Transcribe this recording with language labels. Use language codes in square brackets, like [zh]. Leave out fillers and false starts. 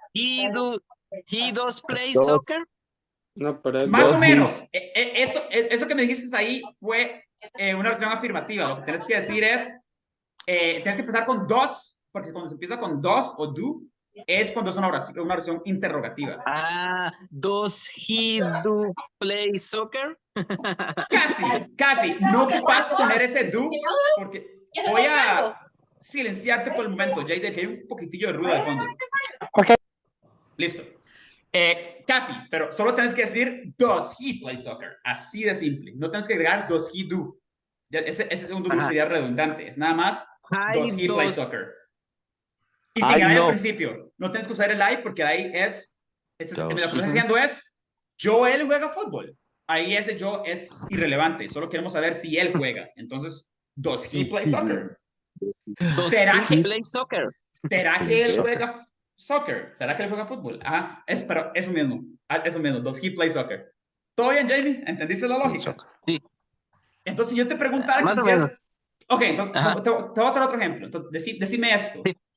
[en] he does play [es] Dos. [en] soccer. [es] No, pero es Más dos. o menos. Eso que me dijiste ahí fue una versión afirmativa. Lo que tienes que decir es, tienes que empezar con dos, porque cuando se empieza con dos o do, es cuando es una oración interrogativa. [en] Ah, does he do play soccer? [es] Casi. No ocupas poner ese do porque voy a silenciarte por el momento, Jade, que hay un poquitillo de ruido de fondo. Ok. Listo. Casi, pero solo tienes que decir [en] does he play soccer. [es] Así de simple. No tienes que agregar [en] does he do. [es] Ese segundo do sería redundante. Es nada más [en] does he play soccer. [es] Y sin I al principio. No tienes que usar el I porque ahí es. Lo que estás diciendo es él juega fútbol. Ahí ese yo es irrelevante. Solo queremos saber si él juega. Entonces, [en] does he play soccer? [es] ¿Será que [en] play soccer? [es] ¿Será que él juega soccer? ¿Será que él juega fútbol? Ajá, pero eso mismo. [en] Does he play soccer? [es] ¿Todo bien, Jamie? ¿Entendiste la lógica? Sí. Entonces, si yo te preguntara más o menos. Ok, entonces te voy a hacer otro ejemplo. Entonces, decime esto. Sí.